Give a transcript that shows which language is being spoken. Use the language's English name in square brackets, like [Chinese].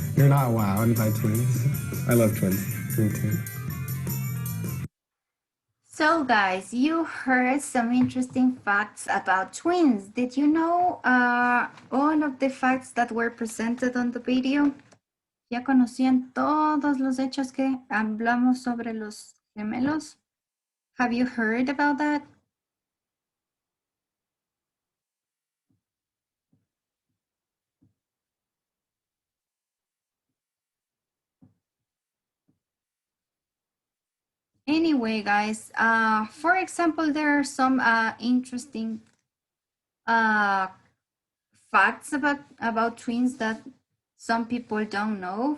[English] You're not wowed by twins? I love twins. Me too. So guys, you heard some interesting facts about twins. Did you know all of the facts that were presented on the video? [Spanish] ¿Ya conocían todos los hechos que hablamos sobre los gemelos? [English] Have you heard about that? Anyway, guys, for example, there are some interesting facts about twins that some people don't know.